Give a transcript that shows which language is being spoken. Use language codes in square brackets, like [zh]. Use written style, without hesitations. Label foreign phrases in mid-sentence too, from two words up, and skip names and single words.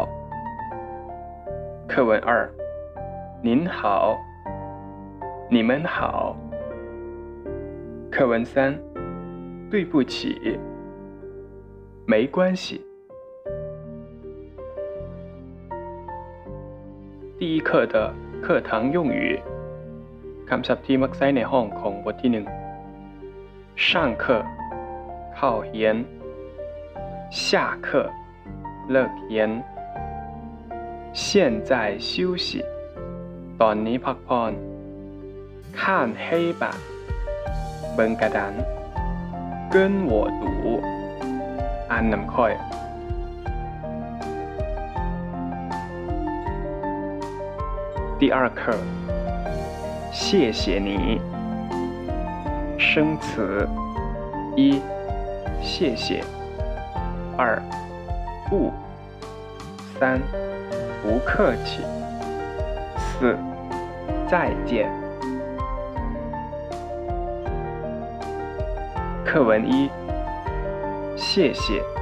[zh] 课文二，您好，你们好。课文三，对不起，没关系。第一课的课堂用语 [th] คำศัพท์ที่มักใช้ในห้องของบทที่หนึ่ง上课เข้าเรียน下课เลิกเรียน [zh] 现在休息 [th] ตอนนี้พักผ่อน [zh] 看黑板 [th] เบิ่งกระดาน [zh] 跟我读 [th] อ่านนำค่อย [zh] 第二课谢谢你生词一谢谢二不三不客气四再见课文一谢谢